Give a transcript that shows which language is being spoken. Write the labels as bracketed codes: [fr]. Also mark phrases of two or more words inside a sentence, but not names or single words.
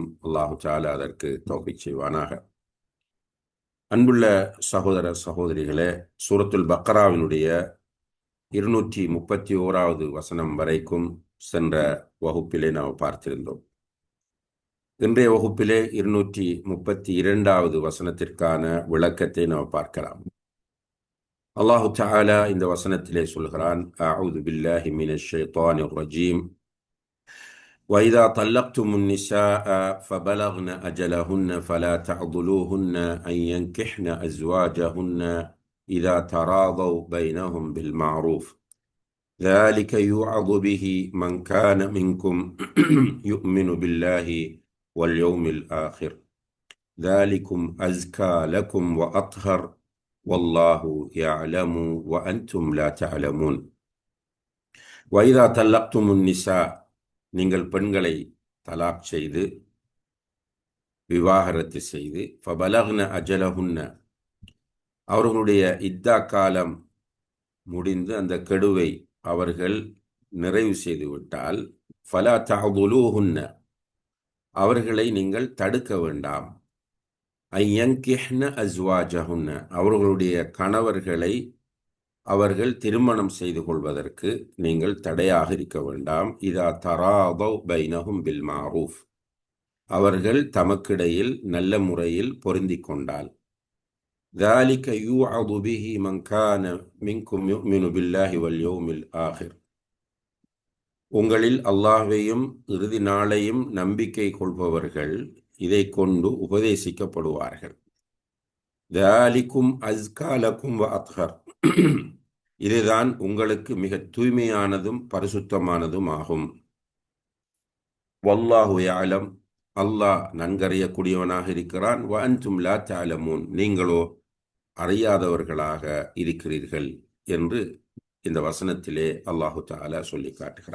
[ta] அல்லாஹு தஆலா அதற்கு தௌஃபீக் செய்வானாக. அன்புள்ள சகோதர சகோதரிகளே, சூரத்துல் பக்ராவினுடைய 231வது வசனம் வரைக்கும் சென்ற வகுப்பிலே நாம் பார்த்திருந்தோம். இன்றைய வகுப்பிலே 232வது வசனத்திற்கான விளக்கத்தை நாம் பார்க்கலாம். அல்லாஹு தஆலா இந்த வசனத்திலே சொல்கிறான், [ar] أعوذ بالله من الشيطان الرجيم. وَإِذَا طَلَّقْتُمُ النِّسَاءَ فَبَلَغْنَ أَجَلَهُنَّ فَلَا تَعْضُلُوهُنَّ أَنْ يَنكِحْنَ أَزْوَاجَهُنَّ إِذَا تَرَاضَوْا بَيْنَهُمْ بِالْمَعْرُوفِ ذَلِكَ يُوعَظُ بِهِ مَنْ كَانَ مِنْكُمْ يُؤْمِنُ بِاللَّهِ وَالْيَوْمِ الْآخِرِ ذَلِكُمْ أَزْكَى لَكُمْ وَأَطْهَرُ وَاللَّهُ يَعْلَمُ وَأَنْتُمْ لَا تَعْلَمُونَ. وَإِذَا طَلَّقْتُمُ النِّسَاءَ, [ta] நீங்கள் பெண்களை தலாக் செய்து விவாகரத்து செய்து, [ar] فبلغن أجلهن, [ta] அவர்களுடைய இத்தா காலம் முடிந்து அந்த கெடுவை அவர்கள் நிறைவு செய்து விட்டால், [ar] فلا تعضلوهن, [ta] அவர்களை நீங்கள் தடுக்க வேண்டாம். [ar] أن ينكحن أزواجهن, [ta] அவர்களுடைய கணவர்களை அவர்கள் திருமணம் செய்து கொள்வதற்கு நீங்கள் தடையாக இருக்க வேண்டாம். [ar] إذا تراضوا بينهم بالمعروف, [ta] அவர்கள் தமக்கிடையில் நல்ல முறையில் பொருந்திக் கொண்டால். [ar] ذَلِكَ يُوعَظُ بِهِ مَنْ كَانَ مِنْكُمْ يُؤْمِنُ بِاللَّهِ وَالْيَوْمِ الْآخِرِ, [ta] உங்களில் அல்லாஹ்வையும் இறுதி நாளையும் நம்பிக்கை கொள்பவர்கள் இதை கொண்டு உபதேசிக்கப்படுவார்கள். [ar] ذَلِكُمْ أَزْكَى لَكُمْ وَأَطْهَرُ, [ta] இதுதான் உங்களுக்கு மிக தூய்மையானதும் பரிசுத்தமானதும் ஆகும். [ar] والله يعلم, [ta] அல்லாஹ் நன்கறியக்கூடியவனாக இருக்கிறான். [ar] وأنتم لا تعلمون, [ta] நீங்களோ அறியாதவர்களாக இருக்கிறீர்கள் என்று இந்த வசனத்திலே அல்லாஹு தஆலா சொல்லி காட்டுகிறார்.